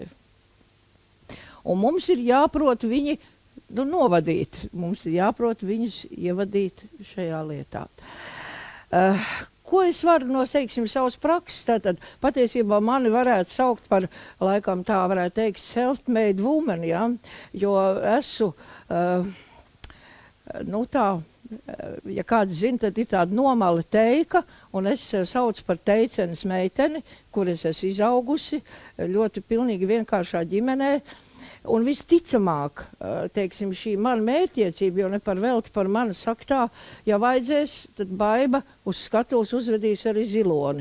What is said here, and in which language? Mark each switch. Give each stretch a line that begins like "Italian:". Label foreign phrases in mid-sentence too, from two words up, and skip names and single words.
Latvian: Un mums ir jāprot viņi novadīt, mums ir jāprot viņus ievadīt šajā lietā. Ko es varu no, teiksim, savas prakses? Tātad patiesībā mani varētu saukt par, laikam tā varētu teikt,
English: self-made woman,
Latvian: ja? Jo esmu, nu tā, ja kāds zina, tad ir tāda nomala teika, un es saucu par teicenes meiteni, kur es esmu izaugusi ļoti pilnīgi vienkāršā ģimenē. Un visticamāk, teiksim, šī mana mērķtiecība, jo ne par velti par mani saka tā, ja vajadzēs, tad Baiba uz skatuves uzvedīs arī ziloni.